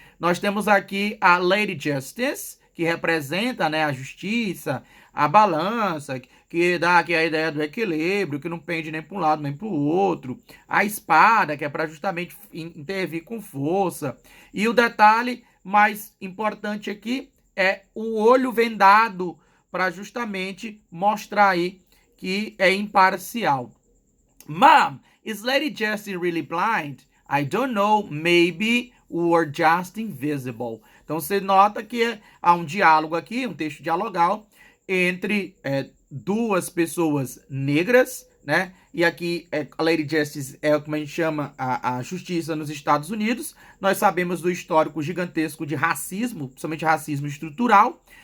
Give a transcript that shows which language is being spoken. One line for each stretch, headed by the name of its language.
Portuguese: Nós temos aqui a Lady Justice, que representa, né, a justiça, a balança, que dá aqui a ideia do equilíbrio, que não pende nem para um lado nem para o outro. A espada, que é para justamente intervir com força. E o detalhe mais importante aqui é o olho vendado, para justamente mostrar aí que é imparcial.
English: Mom, is Lady Justice really blind? I don't know, maybe we're just invisible.
Portuguese: Então você nota que há um diálogo aqui, um texto dialogal entre duas pessoas negras, né? E aqui a Lady Justice é como a gente chama a justiça nos Estados Unidos. Nós sabemos do histórico gigantesco de racismo, principalmente racismo estrutural.